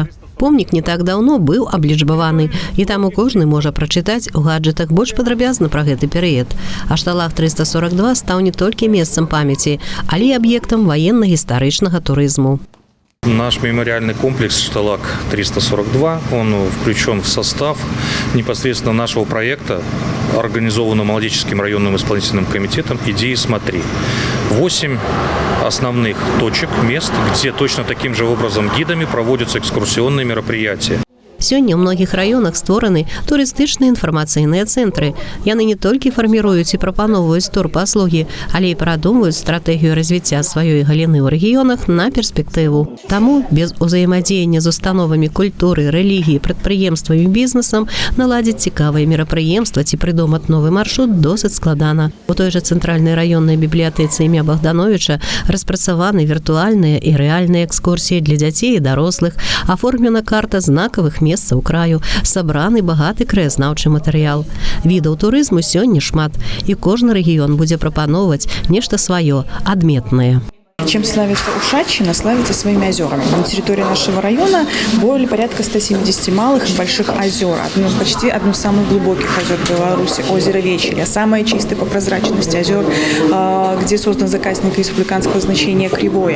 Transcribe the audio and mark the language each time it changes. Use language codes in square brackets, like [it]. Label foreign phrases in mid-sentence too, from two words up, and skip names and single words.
[be] Помнік не так даўно быў аблічбаваны, і таму кожны можа прачытаць у гаджэтах больш падрабязна пра гэты перыяд. А «Шталах-342» стаў не толькі месцам памяці, але і аб'ектам ваенна-гістарычнага турызму. [ru] Наш мемориальный комплекс «Шталах-342», он включен в состав непосредственно нашего проекта, организованного Молодеческим районным исполнительным комитетом «Иди и смотри». 8 основных точек, мест, где точно таким же образом гидами проводятся экскурсионные мероприятия. [be] Сёння ў многіх раёнах створаны турыстычныя інфармацыйныя цэнтры. Яны не толькі фарміруюць і прапановваюць турпаслугі, але і прадумваюць стратэгію развіцця сваёй галіны ў рэгіёнах на перспектыву. Таму без узаемадзеяння з установамі культуры, рэлігіі, прадпрыемствамі, бізнесам наладзіць цікавыя мерапрыемства ці прыдумаць новы маршрут досыць складана. У той жа цэнтральнай раённай бібліятэцы імя Богдановича распрацаваны віртуальныя і рэальныя экскурсіі для дзяцей і дарослых, аформлена карта знакавых месцаў краю, сабраны багаты краязнаўчы матэрыял. Відаў турызму сёння шмат, і кожны рэгіён будзе прапаноўваць нешта сваё, адметнае. [ru] Чем славится Ушаччина? Славится своими озерами. На территории нашего района более порядка 170 малых и больших озер. Почти одно из самых глубоких озер Беларуси, озеро Вечеря. Самое чистое по прозрачности озер, где создан заказник республиканского значения Кривое.